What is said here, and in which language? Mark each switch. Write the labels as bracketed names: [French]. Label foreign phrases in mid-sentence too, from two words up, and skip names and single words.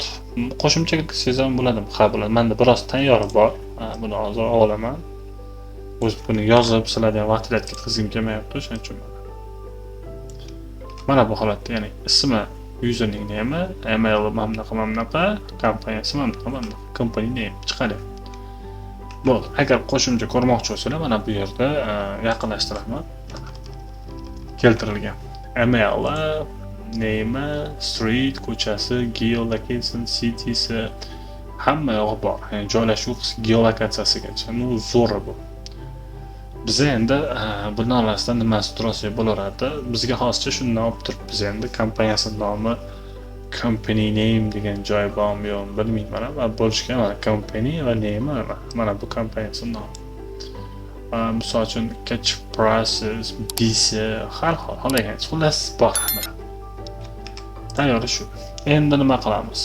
[Uzbek] Qo'shimcha qilsangiz ham bo'ladimi? Ha, bo'ladi. Menda biroz tayyori bor. Buni hozir olaman. O'z buni yozib sizlarga vaqtida ketkazgim kelmayapti, o'shaning uchun. Mana bu holatda, ya'ni ismi userning name, email mamnaqa, kompaniyasi mamnaqa, [English] company name [Uzbek] chiqadi. Bo'ldi. Agar qo'shimcha ko'rmoqchi bo'lsanglar, mana bu yerda yaqinlashtiraman. Keltirilgan. [English] Email, name, street, [Uzbek] ko'chasi, geolocation, city'si hamma yog'i bor. Ya'ni joylashuv geolokatsiyasigacha. Bu zo'r bu. Biz endi buning orasida nimasi tursa bo'laradi. Bizga hozircha shundan olib turibmiz endi kompaniyasi nomi [English] company name [Uzbek] degan joy bormi yo'qmi bilmayman. Va bo'lishgan mana company va name mana bu kompaniyasi nomi. Misol uchun [English] catch prices, [Uzbek] bisi, har xil holagan xullas bor. Tayyor shu. Endi nima qilamiz?